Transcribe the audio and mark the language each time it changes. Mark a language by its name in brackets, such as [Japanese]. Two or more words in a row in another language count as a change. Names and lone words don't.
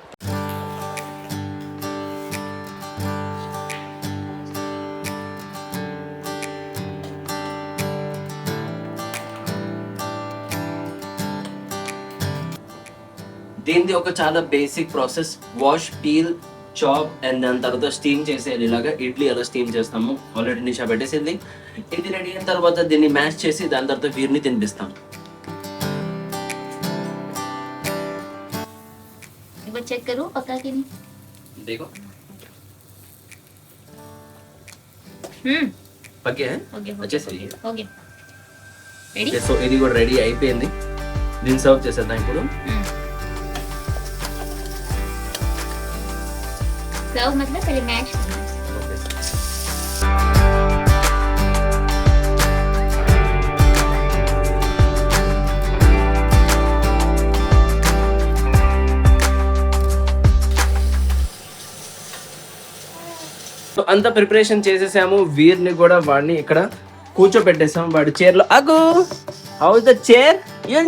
[Telugu] దీనిది ఒక చాలా బేసిక్ ప్రాసెస్. [English] wash, peel, chop and [Telugu] దాని తర్వాత స్టీమ్ చేసేయాలి. ఇలాగా ఇడ్లీ ఎలా స్టీమ్ చేస్తాము. ఆల్రెడీ నిషా పెట్టేసింది. ఇది రెడీ అయిన తర్వాత దీన్ని మ్యాష్ చేసి దాని తర్వాత వీరిని తినిపిస్తాం. [Hindi] चेक करो पका कि नहीं। देखो [Telugu] ఓకే [Hindi] अच्छे सही है [English] okay ready [Telugu] సో ఇది కూడా రెడీ అయిపోయింది దీన్ని సర్వ్ చేసేద్దాం ఇప్పుడు [Hindi] सर्व मतलब पहले मैश करना। [Telugu] సో అంత ప్రిపరేషన్ చేసేసాము వీర్ని కూడా వాడిని ఇక్కడ కూర్చోబెట్టేసాం వాడి చైర్ లో అగు [English] how is the chair your